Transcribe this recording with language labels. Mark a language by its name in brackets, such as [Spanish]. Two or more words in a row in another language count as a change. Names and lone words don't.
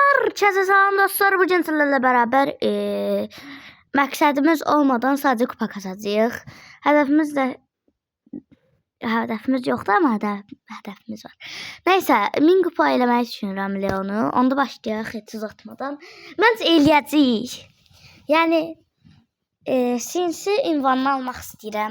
[Turkish] Herkese selam dostlar. Bugün sizlerle beraber [Azerbaijani] məqsədimiz olmadan sadece kupa kazacağıq. Hədəfimiz yoxdur ama hədəfimiz var. Neyse 1000 kupa eləməyi düşünürəm Leonu. Onda başlayaq heç uzatmadan. Məncə eləyəcəyik. Yəni sinsi ünvanını almaq istəyirəm.